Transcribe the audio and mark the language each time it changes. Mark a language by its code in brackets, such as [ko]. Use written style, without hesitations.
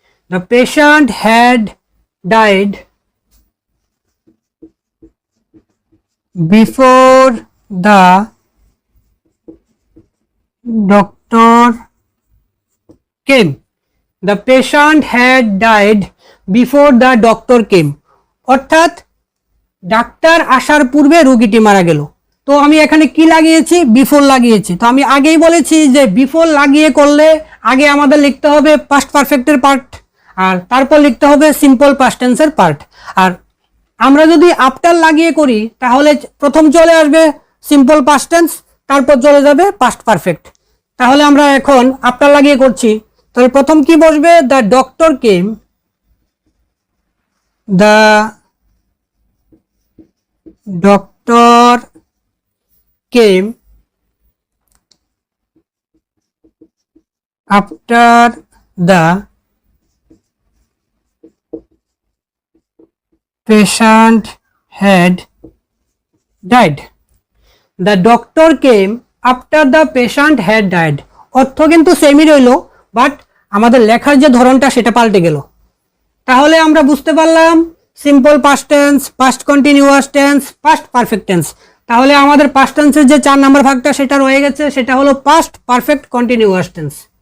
[en] The patient had died before the doctor came. The patient had died before the doctor came. [bn] অর্থাৎ doctor আসার পূর্বে রোগীটি মারা গেল। তো আমি এখানে কি লাগিয়েছি? বিফোর লাগিয়েছি। তো আমি আগেই বলেছি যে বিফোর লাগিয়ে করলে আগে আমাদের লিখতে হবে পাস্ট পারফেক্টের পার্ট, আর তারপর লিখতে হবে সিম্পল পাস্ট টেন্সের পার্ট। আর আমরা যদি আফটার লাগিয়ে করি তাহলে প্রথম চলে আসবে সিম্পল পাস্ট টেন্স, তারপর চলে যাবে পাস্ট পারফেক্ট। তাহলে আমরা এখন আফটার লাগিয়ে করছি। তাহলে প্রথম কি বসবে? [en] The doctor came. দ্য doctor came after the patient had died. The doctor came after the patient had died. [bn] অর্থ কিন্তু সেমই রইল, বাট আমাদের লেখার যে ধরনটা সেটা পাল্টে গেল। তাহলে আমরা বুঝতে পারলাম simple past tense, past continuous tense, past perfect tense. তাহলে আমাদের পাস্ট টেন্সের যে 4 নম্বর ভাগটা সেটা রয়ে গেছে, সেটা হলো পাস্ট পারফেক্ট কন্টিনিউয়াস টেন্স।